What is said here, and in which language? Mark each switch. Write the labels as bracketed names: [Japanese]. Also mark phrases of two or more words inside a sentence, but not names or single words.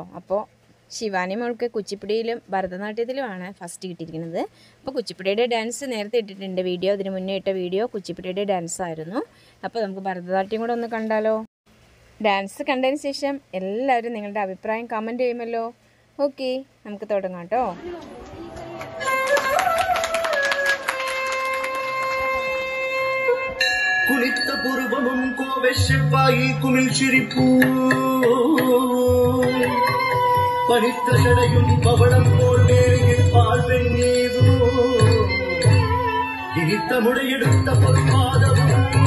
[Malayalam] അപ്പോൾ ശിവാനി മോൾക്ക് കുച്ചിപ്പുടിയിലും ഭരതനാട്യത്തിലുമാണ് ഫസ്റ്റ് കിട്ടിയിരിക്കുന്നത്. അപ്പോൾ കുച്ചിപ്പുടിയുടെ ഡാൻസ് നേരത്തെ ഇട്ടിട്ടുണ്ട് വീഡിയോ. ഇതിന് മുന്നേ ഇട്ട വീഡിയോ കുച്ചിപ്പുടിയുടെ ഡാൻസ് ആയിരുന്നു. അപ്പോൾ നമുക്ക് ഭരതനാട്യം കൂടെ ഒന്ന് കണ്ടാലോ. ഡാൻസ് കണ്ടതിന് ശേഷം എല്ലാവരും നിങ്ങളുടെ അഭിപ്രായം കമൻറ്റ് ചെയ്യുമല്ലോ. ഓക്കെ, നമുക്ക് തുടങ്ങാം കേട്ടോ. [Tamil] குளித்த புருவமும் கோவை செவ்வாயி குமிழ் சிரிப்பூ பனித்த சடையும் பவளம் போல் வேலையில் பால் வெண்ணீவோ இனித்த முடையெடுத்த பொற்பாதமும்